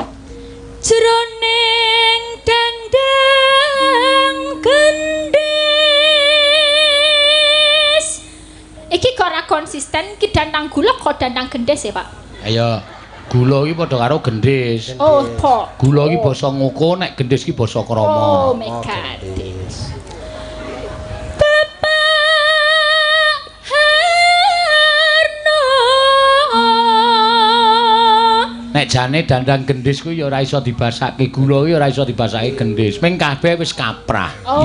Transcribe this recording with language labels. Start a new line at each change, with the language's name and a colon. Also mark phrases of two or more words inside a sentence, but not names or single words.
Javanese: Jroning dandang gendis. Iki kok ora konsisten, iki Dandang Gula kok Dandang Gendis ya, Pak? Ayo. Gula iki padha karo gendis. Oh, po. Gula iki basa ngoko, nek gendis iki basa krama.
English: Oh my god.
Javanese: Nek jane Dandang Gendis kuwi ya ora iso dibasake, gula kuwi ora iso dibasake gendis. Ming kabeh wis kaprah. Oh,